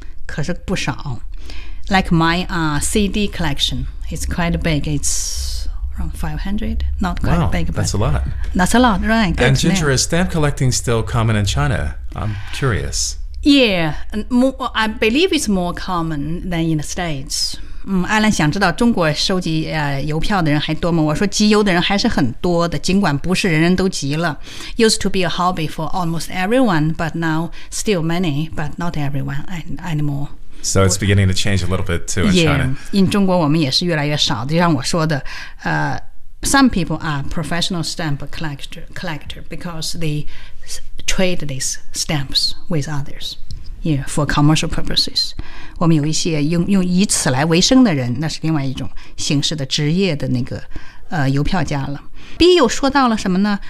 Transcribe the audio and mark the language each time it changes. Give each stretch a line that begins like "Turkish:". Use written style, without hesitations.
Chinese: 可是不少
English: Like my CD collection. It's quite big. It's around 500. Not quite big. But that's a lot. That's a lot, right. And Ginger, is stamp collecting still common in China? I'm curious. Yeah, I believe it's more common than in the States.
Chinese: Alan 想知道中国收集邮票的人还多吗？我说集邮的人还是很多的，尽管不是人人都集了。
English: Used to be a hobby for almost everyone, but now still many, but not everyone anymore. So it's beginning to change a little bit too in China. Yeah, in
Chinese: 中国我们也是越来越少，就像我说的
English: some people are professional stamp collector because they trade these stamps with others, yeah, for commercial purposes.
Chinese: 我们有一些用以此来为生的人，那是另外一种形式的职业的那个邮票家了。B 又说到了什么呢？